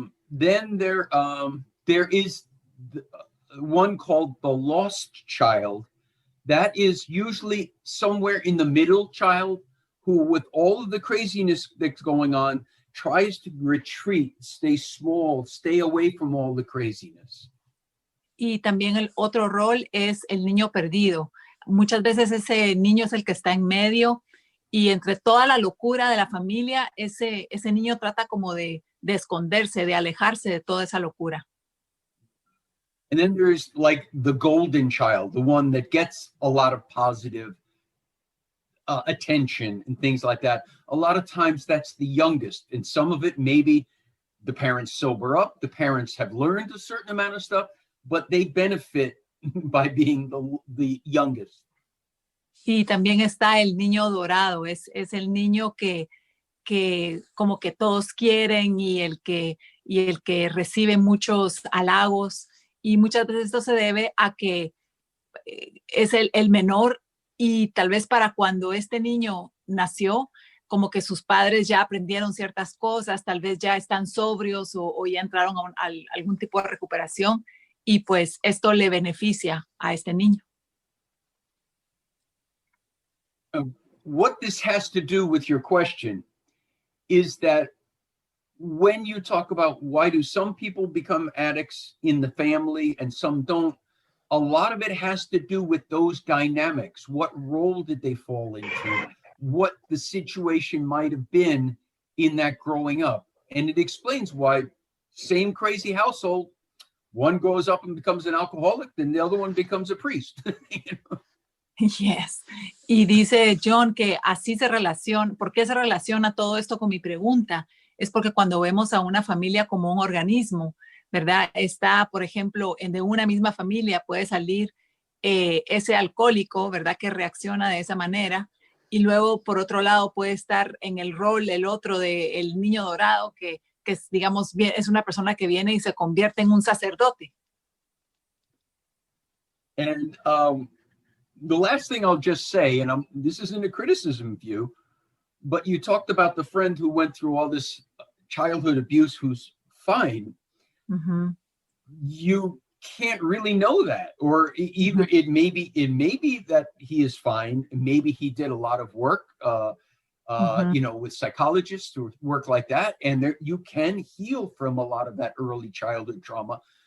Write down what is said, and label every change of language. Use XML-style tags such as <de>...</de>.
<en>Then there is one called the lost child. That is usually somewhere in the middle child who, with all of the craziness that's going on, tries to retreat, stay small, stay away from all the craziness.</en> <es>Y también el otro rol es el niño perdido. Muchas veces ese niño es el que está en medio y entre toda la locura de la familia, ese niño trata como de esconderse, de alejarse de toda esa locura.</es> <en>And then there's like the golden child, the one that gets a lot of positive attention and things like that. A lot of times that's the youngest, and some of it maybe the parents sober up, the parents have learned a certain amount of stuff, but they benefit by being the youngest.</en> <es>Y también está el niño dorado, es el niño que como que todos quieren y el que recibe muchos halagos. Y muchas veces esto se debe a que es el menor y tal vez para cuando este niño nació, como que sus padres ya aprendieron ciertas cosas, tal vez ya están sobrios o ya entraron a algún tipo de recuperación y pues esto le beneficia a este niño.</es> <en>What this has to do with your question is that when you talk about why do some people become addicts in the family and some don't, a lot of it has to do with those dynamics. What role did they fall into? What the situation might have been in that growing up. And it explains why same crazy household, one grows up and becomes an alcoholic, then the other one becomes a priest. You know? Yes.</en> <es>Y dice John que así se relaciona. ¿Por qué se relaciona todo esto con mi pregunta? Es porque cuando vemos a una familia como un organismo, ¿verdad? Está, por ejemplo, de una misma familia puede salir ese alcohólico, ¿verdad? Que reacciona de esa manera. Y luego, por otro lado, puede estar en el rol el otro del niño dorado, que digamos, es una persona que viene y se convierte en un sacerdote.</es> <en>And the last thing I'll just say, and this isn't a criticism of you, but you talked about the friend who went through all this childhood abuse who's fine. Mm-hmm. You can't really know that, or either it may be that he is fine, maybe he did a lot of work you know, with psychologists or work like that, and there you can heal from a lot of that early childhood trauma.</en>